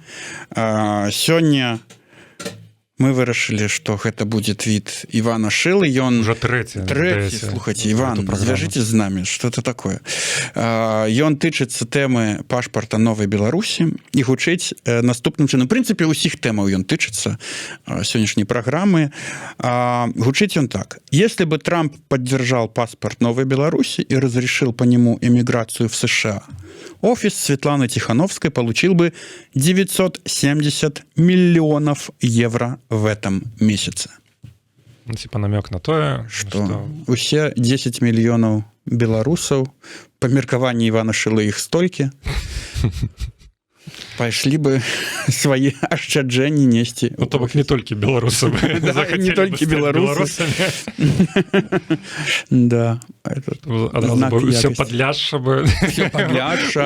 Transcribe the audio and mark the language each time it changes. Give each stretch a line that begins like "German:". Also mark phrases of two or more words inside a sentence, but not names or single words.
Belarusian: Сёння мы вырашылі, што гэта будзе твіт Івана Шылы. Ён Ужо трэці, слухайце, Іван, звяжыце з намі, што
Russian: это такое.
Belarusian: Ён тычыцца тэмы пашпарта Новай Беларусі і гучыць наступным чынам. У прынцыпе, усіх тэмаў ён тычыцца сённяшняй праграмы. Гучыць ён так.
Russian: Если бы Трамп поддержал паспорт Новой Беларуси и разрешил по нему эмиграцию в США, офис Светланы Тихановской получил бы 970 миллионов евро в этом месяце. Типа намек на то,
Belarusian: что усе 10
Russian: миллионов белорусов,
Belarusian: по меркаванню Ивана Шилы их столькі, пайшлі бы свае ашчаджэнні несці. Ну, то бок не толькі беларусам. Не толькі беларусамі. Да. Все падляшша бы. Все падляшша.